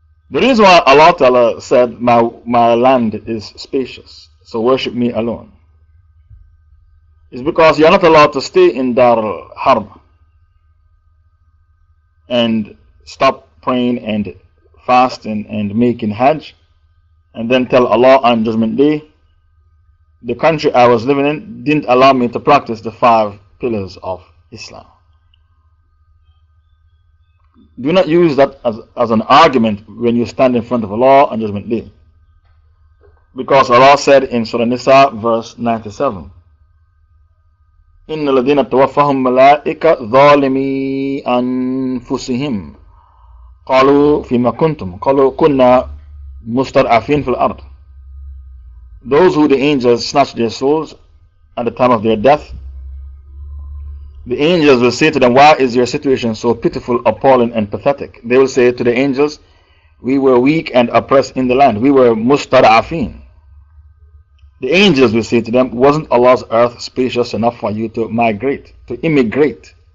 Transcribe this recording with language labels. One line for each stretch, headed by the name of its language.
English: The reason why Allah Ta'ala said, my land is spacious, so worship me alone, is because you are not allowed to stay in Dar Harb and stop praying and fasting and making Hajj and then tell Allah on Judgment Day, the country I was living in didn't allow me to practice the 5 pillars of Islam. Do not use that as an argument when you stand in front of Allah on Judgment Day. Because Allah said in Surah Nisa, verse 97,
Arabic: إِنَّ الَّذِينَ تَوَفَّهُمْ مَلَائِكَ ظَالِمِي أَنفُسِهِمْ قَالُوا فِيمَا كُنْتُمْ قَالُوا كُنَّا مُسْتَضْعَفِينَ فِي الْأَرْضِ.
English: Those who the angels snatch their souls at the time of their death, the angels will say to them, why is your situation so pitiful, appalling, and pathetic? They will say to the angels, we were weak and oppressed in the land. We were mustada'afin. The angels will say to them, wasn't Allah's earth spacious enough for you to migrate, to immigrate?